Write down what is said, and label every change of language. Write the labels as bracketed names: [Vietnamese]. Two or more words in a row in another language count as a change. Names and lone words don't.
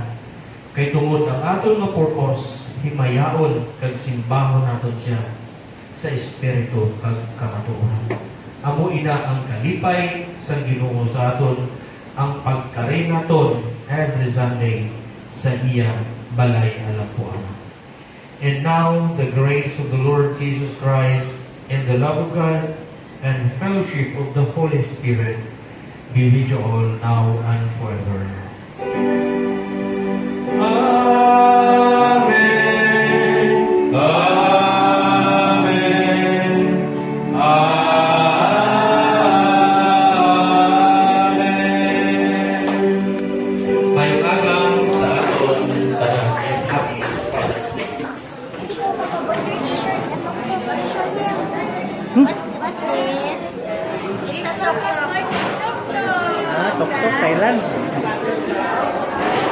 [Hiligaynon] Kay tungod ang aton nga purpose, himayaon kag simbahon naton siya sa espiritu kag kamatuoran. Amo ina ang kalipay sa Ginoo sa aton, ang pagkari naton [English] every Sunday [Hiligaynon] sa iya balay alampuan. [English] And now, the grace of the Lord Jesus Christ and the love of God and the fellowship of the Holy Spirit be with you all now and forever. Amen. Amen. Amen. [Hiligaynon] Ngayong agaw sa aton tanan [English] and happy Father's Day. What's this? It's a tuk-tuk. Tuk-tuk Thailand.